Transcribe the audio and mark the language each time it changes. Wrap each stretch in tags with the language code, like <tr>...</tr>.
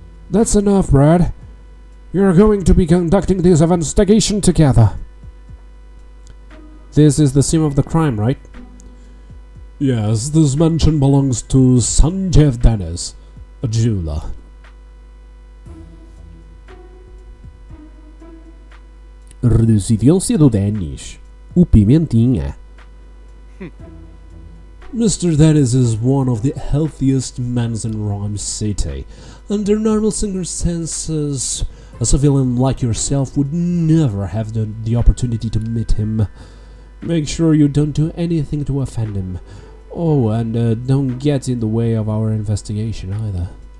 <en>That's enough, Brad. You're going to be conducting this investigation together. This is the scene of the crime, right? Yes, this mansion belongs to Sanjeev Dennis, a jeweler.</en> <pt>Residência do Dennis, o Pimentinha.</pt> <en>Mr. Dennis is one of the healthiest men in Ryme City. Under normal circumstances, a civilian like yourself would never have the opportunity to meet him. Make sure you don't do anything to offend him. Oh, and don't get in the way of our investigation either.</en>